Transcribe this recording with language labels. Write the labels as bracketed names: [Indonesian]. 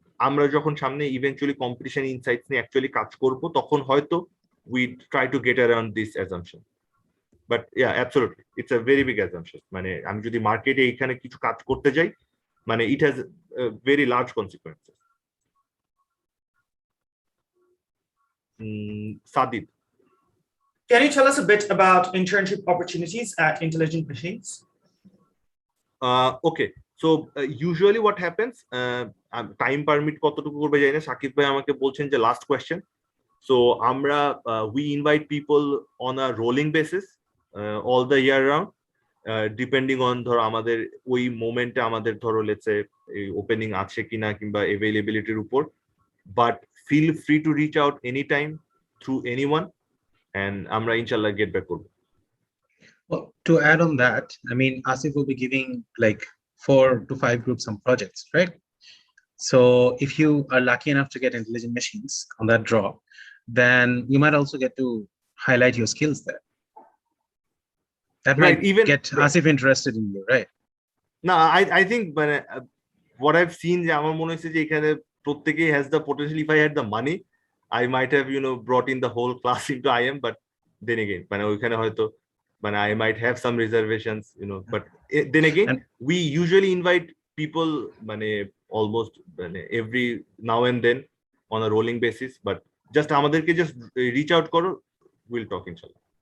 [Bangla] আমরা যখন সামনে ইভেন্চুয়ালি কম্পিটিশন ইনসাইটস নিয়ে অ্যাকচুয়ালি কাজ করব তখন হয়তো [English] we try to get around this assumption [Bangla] but yeah absolutely it's a very big assumption মানে আমি যদি মার্কেটে এখানে কিছু কাজ করতে যাই মানে [English] it has very large consequences [Bangla] Sadid [English] Can you tell us a bit about internship opportunities at Intelligent Machines? Okay, so usually what happens, [Bangla] time permit কতটুকু করবে জানি না, সাকিব ভাই আমাকে বলছেন যে লাস্ট কোয়েশ্চেন। [English] So আমরা we invite people on a rolling basis all the year round, depending on [Bangla] ধরো আমাদের ওই মোমেন্টে আমাদের ধরো লেটস সে ওপেনিং আছে কিনা কিংবা অ্যাভেইলেবিলিটির উপর, [English] but feel free to reach out anytime through anyone and আমরা ইনশাআল্লাহ get back করব। Well, to add on that, I mean, Asif will be giving like 4 to 5 groups some projects, right? So if you are lucky enough to get Intelligent Machines on that draw, then you might also get to highlight your skills there. That Right, might even get Asif interested in you, right? [Bangla] না I think মানে [English] what I've seen [Bangla] যে আমার মনে হচ্ছে যে এখানে প্রত্যেকেই [English] has the potential. If I had the money, I might have brought in the whole class into IM, but then again [Bangla] মানে ওইখানে হয়তো মানে [English] I might have some reservations, but then again And- we usually invite people মানে almost মানে every now and then on a rolling basis, but just আমাদেরকে just reach out করো, we'll talk inshallah.